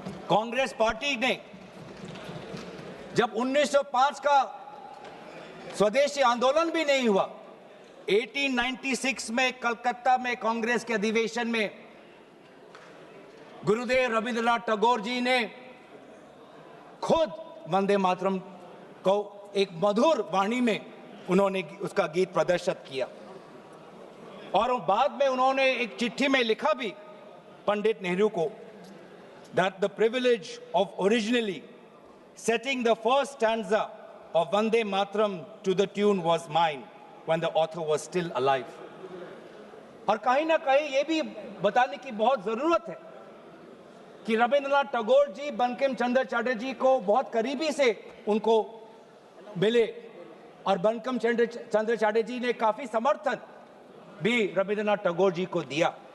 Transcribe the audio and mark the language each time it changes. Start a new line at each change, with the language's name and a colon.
Hindi: Congress party ने जब 1905 का स्वदेशी आंदोलन भी नहीं हुआ, 1896 में कलकत्ता में कांग्रेस के अधिवेशन में गुरुदेव रविंद्रनाथ टैगोर जी ने खुद वंदे मातरम को एक मधुर वाणी में उन्होंने उसका गीत प्रदर्शित किया। और बाद में उन्होंने एक चिट्ठी में लिखा भी पंडित नेहरू को,
English: that the privilege of originally setting the first stanza of Vande Mataram to the tune was mine when the author was still alive.
Hindi: और कहीं ना कहीं ये भी बताने की बहुत जरूरत है कि रविंद्रनाथ टैगोर जी बंकिम चंद्र चटर्जी को बहुत करीबी से उनको मिले और बंकिम चंद्र चटर्जी ने काफी समर्थन भी रविंद्रनाथ टैगोर जी को दिया।